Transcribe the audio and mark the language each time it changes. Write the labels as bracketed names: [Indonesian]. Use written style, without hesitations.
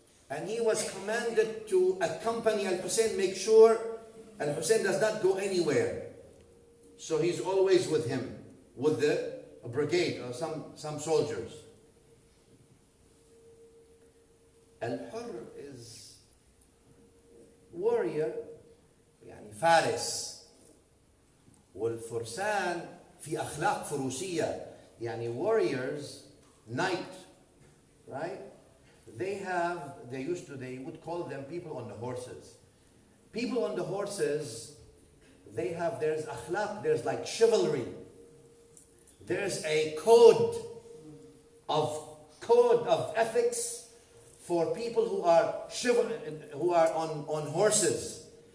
[English] And he was commanded to accompany Al-Hussein, make sure Al-Hussein does not go anywhere. So he's always with him, with a brigade or some soldiers. Al-Hur is warrior, [Arabic] يعني فارس. والفرسان في أخلاق فروسية. [English] يعني warriors, knight, right? They would call them people on the horses. People on the horses, there's akhlaq, there's like chivalry. There's a code of ethics for people who are on horses.